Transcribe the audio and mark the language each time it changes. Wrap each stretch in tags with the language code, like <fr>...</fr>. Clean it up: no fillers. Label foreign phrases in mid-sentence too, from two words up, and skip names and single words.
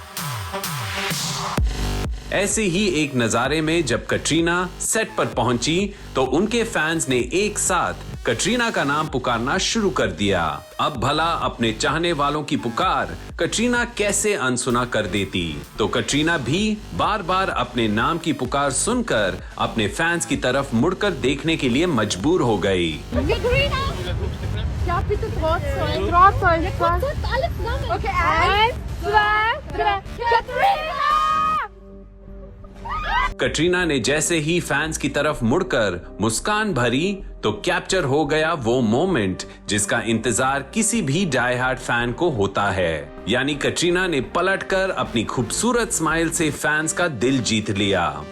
<hi>ऐसे ही एक नजारे में जब कटरीना सेट पर पहुंची तो उनके फैंस ने एक साथ कटरीना का नाम पुकारना शुरू कर दिया। अब भला अपने चाहने वालों की पुकार कटरीना कैसे अनसुना कर देती, तो कटरीना भी बार बार अपने नाम की पुकार सुनकर अपने फैंस की तरफ मुड़कर देखने के लिए मजबूर हो गई।</hi> <de>Ja, bitte Drahtzeug. Drahtzeug. Ja, kurz, alles zusammen. Okay, 1, 2, 3. Katrina!</de> <hi>कटरीना ने जैसे ही फैंस की तरफ मुड़कर मुस्कान भरी तो कैप्चर हो गया वो मोमेंट जिसका इंतजार किसी भी</hi> <en>die hard fan</en> <hi>को होता है। यानी कटरीना ने पलटकर अपनी खूबसूरत स्माइल से फैंस का दिल जीत लिया।</hi>